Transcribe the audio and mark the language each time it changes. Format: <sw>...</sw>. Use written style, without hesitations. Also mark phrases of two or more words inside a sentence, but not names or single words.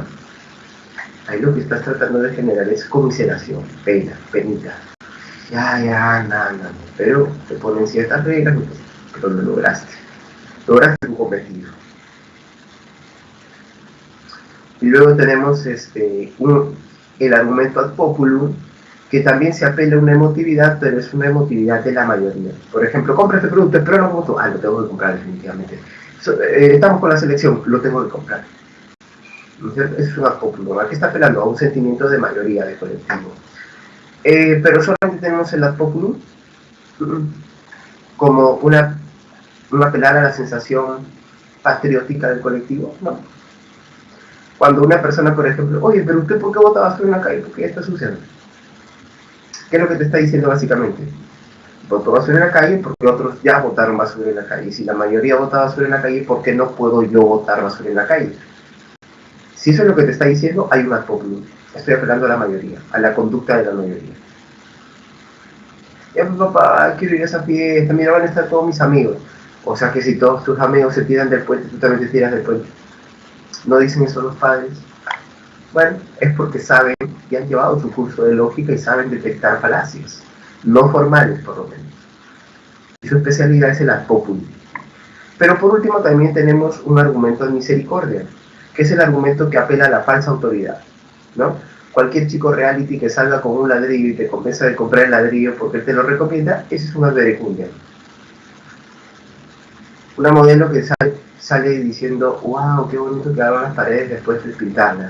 <es>Ahí lo que estás tratando de generar es conmiseración, penita. Ya, nada. Pero te ponen ciertas reglas, pero lo lograste. Lograste tu cometido. Y luego tenemos el argumento</es> <la>ad populum,</la> <es>que también se apela a una emotividad, pero es una emotividad de la mayoría. Por ejemplo, compra este producto, pero no voto. Lo tengo que comprar definitivamente. Estamos con la selección, lo tengo que comprar. ¿No es cierto? Eso es un</es> <la>ad populum.</la> <es>Aquí está apelando a un sentimiento de mayoría, de colectivo. Pero solamente tenemos el</es> <la>ad populum</la> <es>como una apelar a la sensación patriótica del colectivo, ¿no? Cuando una persona, por ejemplo, oye, pero usted ¿por qué bota basura en la calle? Porque ya está sucia. ¿Qué es lo que te está diciendo básicamente? Botó basura en la calle porque otros ya botaron basura en la calle. Si la mayoría bota basura en la calle, ¿por qué no puedo yo botar basura en la calle? Si eso es lo que te está diciendo, hay un</es> <la>ad populum.</la> <es>Estoy apelando a la mayoría, a la conducta de la mayoría. Ya, pues, papá, quiero ir a esa fiesta, mira, van a estar todos mis amigos. O sea que si todos tus amigos se tiran del puente, tú también te tiras del puente. ¿No dicen eso los padres? Bueno, es porque saben y han llevado su curso de lógica y saben detectar falacias, no formales por lo menos. Y su especialidad es el</es> <la>ad populum.</la> <es>Pero por último también tenemos un argumento de misericordia, que es el argumento que apela a la falsa autoridad, ¿no? Cualquier chico reality que salga con un ladrillo y te convenza de comprar el ladrillo porque él te lo recomienda, ese es un</es> <la>ad verecundia.</la> <es>Una modelo que sale diciendo, wow, qué bonito quedaron las paredes después de pintarlas.</es>